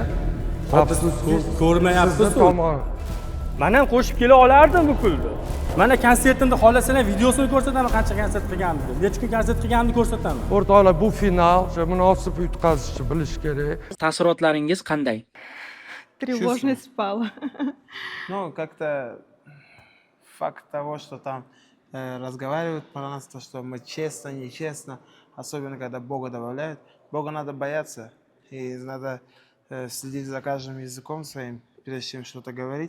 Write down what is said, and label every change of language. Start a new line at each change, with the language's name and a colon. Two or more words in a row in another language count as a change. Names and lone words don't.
Uzbek: Ko'rmayapsiz-ku. Men ham qo'shib kela olardim bu pulni. Mana konsertimda xohlasalar videosini ko'rsataman, qancha konsert qilganimni. Necha kun konsert qilganimni ko'rsataman. O'rtoqlar, bu final munosib yutqazishni bilish kerak. Taassurotlaringiz qanday?
Russian: Тревожность спала. Ну, как-то факт того, что там разговаривают про нас, то, что мы честно, нечестно, особенно когда Бога добавляют. Бога надо бояться, и надо следить за каждым языком своим, прежде чем что-то говорить.